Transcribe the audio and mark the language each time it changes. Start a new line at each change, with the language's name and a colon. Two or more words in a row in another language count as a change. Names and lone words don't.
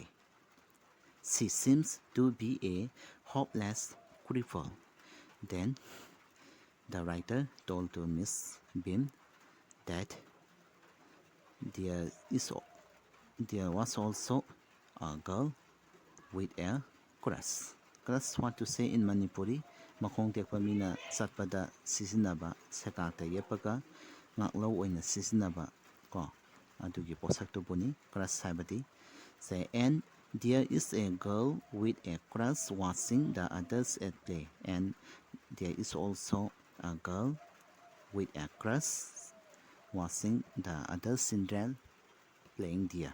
English: She seems to be a hopeless cripple. Then the writer told to Miss Bim that there was also a girl with a crush. Crush, what to say in Manipuri?
Manipuri: Makong tekpa mina satpada sisinaba sekata yepaga ngaklo oina sisinaba ko adugi posak to buni crush saibadi say.
English: And there is a girl with a crush watching the others at play, and there is also a girl with a crush watching the other children playing there.